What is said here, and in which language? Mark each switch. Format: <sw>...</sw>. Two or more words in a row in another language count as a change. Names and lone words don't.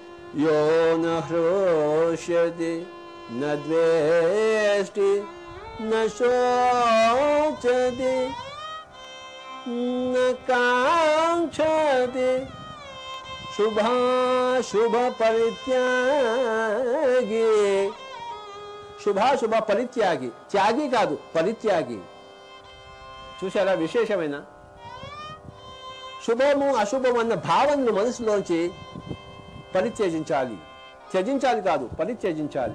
<sa>यो न हृष्यति न द्वेष्टि न शोचति न काङ्क्षति शुभाशुभ परित्यागी.</sa> <te>శుభాశుభ పరిత్యాగి, త్యాగి కాదు పరిత్యాగి. చూసారా విశేషమైన శుభము అశుభం అన్న భావనను మనసులోంచి పరిత్యజించాలి. త్యజించాలి కాదు, పరిత్యజించాలి.</te>